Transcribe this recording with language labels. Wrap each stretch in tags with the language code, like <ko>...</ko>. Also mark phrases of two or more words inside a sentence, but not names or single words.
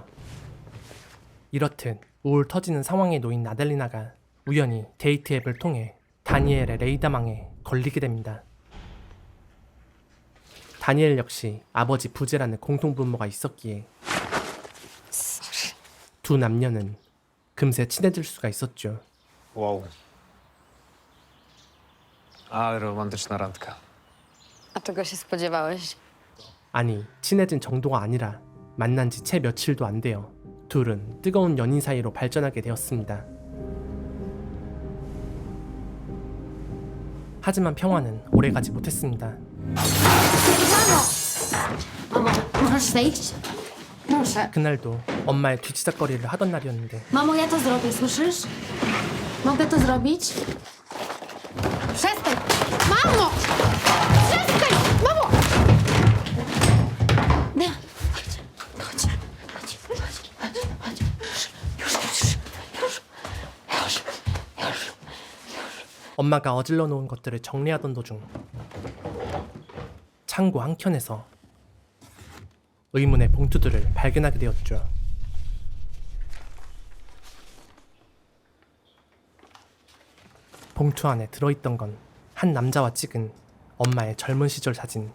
<ko>이렇듯 우울 터지는 상황에 놓인 아델리나가 우연히 데이트 앱을 통해 다니엘의 레이다망에 걸리게 됩니다. 다니엘 역시 아버지 부재라는 공통분모가 있었기에 두 남녀는 금세 친해질 수가 있었죠.</ko> <pl>Wow. Ale romantyczna randka. A czego się spodziewałeś?</pl> <ko>아니, 친해진 정도가 아니라 만난 지 채 며칠도 안 되어 둘은 뜨거운 연인 사이로 발전하게 되었습니다. 하지만 평화는 오래가지 못했습니다.</ko> <pl>Mamo, możesz zejść? Proszę.</pl> <ko>그날도 엄마의 뒤치다거리를 하던 날이었는데</ko> <pl>Mamo, ja to zrobię, słyszysz? Mogę to zrobić? Przestań! Mamo! Przestań! Mamo! Nie. Chodź. Już.</pl> <ko>엄마가 어질러 놓은 것들을 정리하던 도중 창고 한켠에서 의문의 봉투들을 발견하게 되었죠. 봉투 안에 들어있던 건 한 남자와 찍은 엄마의 젊은 시절 사진.</ko>